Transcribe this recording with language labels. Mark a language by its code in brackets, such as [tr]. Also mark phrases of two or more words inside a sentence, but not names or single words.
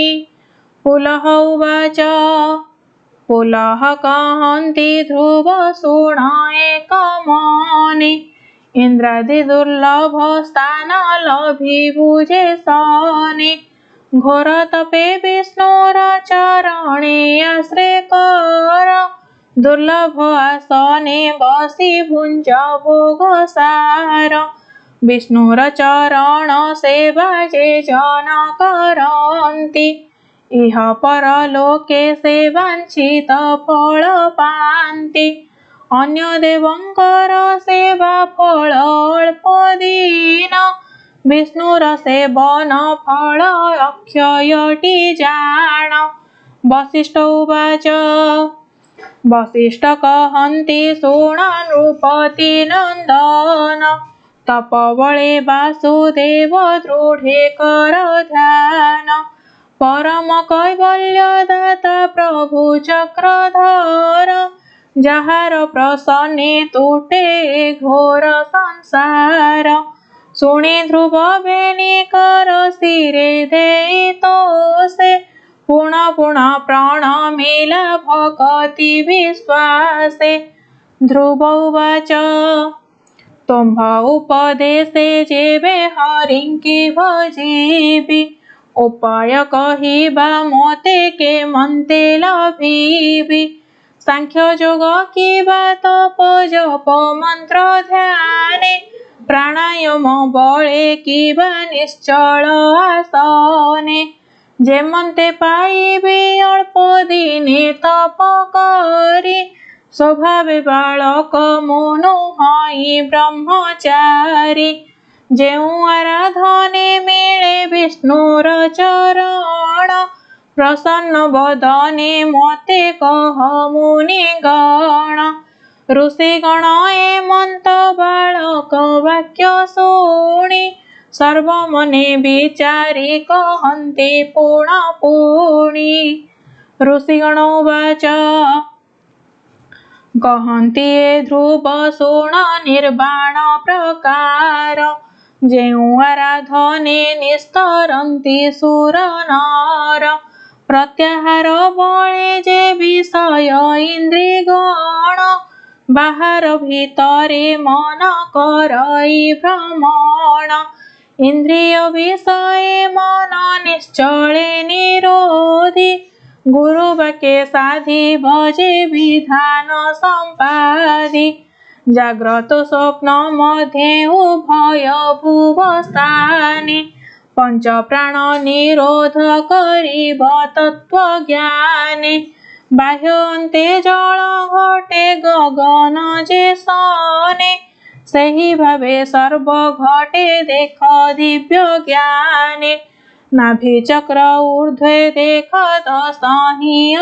[or] ପୁଲହ ଉବାଚ ପୁଲହ କହନ୍ତି ଧ୍ରୁବ ଶୁଣ ଏକ ମନେ। ଇନ୍ଦ୍ରାଦି ଦୁର୍ଲଭ ସ୍ଥାନ ଲଭିବୁ ଯେ ସନେ। ଘୋର ତପେ ବିଷ୍ଣୁର ଚରଣେ ଆଶ୍ରେ କର। ଦୁର୍ଲଭ ଆସନେ ବସୀ ଭୁଞ୍ଜ ଭୋଗ ସାର ବିଷ୍ଣୁର ଚରଣ ସେବା ଯେ ଜନ କରନ୍ତି ଇହ ପରଲୋକେ ସେବାଞ୍ଚିତ ଫଳ ପାନ୍ତି ଅନ୍ୟ ଦେବଙ୍କର ସେବା ଫଳ ଅଳ୍ପ ଦିନ ବିଷ୍ଣୁର ସେବନ ଫଳ ଅକ୍ଷୟଟି ଜାନ ବଶିଷ୍ଠ ଉବାଚ ବଶିଷ୍ଠ କହନ୍ତି ଶୃଣ ନୃପତି ନନ୍ଦନ ତପବଳେ ବାସୁଦେବ ଦୃଢ଼େ କର ଧ୍ୟାନ ପରମ କୈବଲ୍ୟଦାତା ପ୍ରଭୁ ଚକ୍ରଧର ଯହାର ପ୍ରସନ୍ନେ ତୁଟେ ଘୋର ସଂସାର ଶୁଣୀ ଧ୍ରୁବ ବେନୀ କର ଶିରେ ଦେଇ ତୋଷେ ପୁଣ ପୁଣ ପ୍ରଣମିଲା ଭକ୍ତି ବିଶ୍ୱାସେ ଧ୍ରୁବ ଉବାଚ ତୁମ୍ଭ ଉପଦେଶେ ଯେବେ ହରିଙ୍କି ଭଜୀବି ଉପାୟ କହିବା ମୋତେ କେ ମନ୍ତେ ଲଭିବୀ ସାଂଖ୍ୟ ଯୋଗ କିବା ତପ ଜପ ମନ୍ତ୍ର ଧ୍ୟାନେ ପ୍ରାଣାୟାମ ବଳେ କିବା ନିଶ୍ଚଳ ଆସନେ ଯେମନ୍ତେ ପାଇବେ ଅଳ୍ପ ଦିନେ ତପ କରୀ ସ୍ୱଭାବେ ବାଳକ ମନୁ ହଈ ବ୍ରହ୍ମଚାରୀ ଯେଉ ଆରାଧନେ ମିଳେ ବିଷ୍ଣୁର ଚରଣ ପ୍ରସନ୍ନ ବଦନେ ମତେ କହ ମୁନି ଗଣ ଋଷି ଗଣ ଏମନ୍ତ ବାଳକ ବାକ୍ୟ ଶୁଣୀ ସର୍ବ ମନେ ବିଚାରୀ କହନ୍ତି ପୁଣ ପୁଣୀ ଋଷିଗଣ ଉବାଚ କହନ୍ତି ଏ ଧ୍ରୁବ ଶୁଣ ନିର୍ବାଣ ପ୍ରକାର ଯେଉ ଆରାଧନେ ନିସ୍ତରନ୍ତି ସୁର ନର ପ୍ରତ୍ୟାହାର ବଳେ ଯେ ବିଷୟ ଇନ୍ଦ୍ରିଗଣ ବାହର ଭୀତରେ ମନ କରଈ ଭ୍ରମଣ ଇନ୍ଦ୍ରିୟ ବିଷୟ ମନ ନିଶ୍ଚଳେ ନିରୋଧୀ ଗୁରୁ ବାକ୍ୟେ ସାଧି ଭଜେ ବିଧାନ ସମ୍ପାଦି ଜାଗ୍ରତ ସ୍ୱପ୍ନ ମଧ୍ୟେ ଉଭୟ ଭୁବସ୍ଥାନେ ପଞ୍ଚ ପ୍ରାଣ ନିରୋଧ କରିବ ତତ୍ତ୍ୱ ଜ୍ଞାନେ ବାହ୍ୟ ଅନ୍ତେ ଜଳ ଘଟେ ଗଗନ ଯେ ସନେ ସହୀ ଭାବେ ସର୍ବ ଘଟେ ଦେଖ ଦିବ୍ୟ ଜ୍ଞାନେ ନାଭି ଚକ୍ର ଊର୍ଧ୍ୱେ ଦେଖ ଦଶହି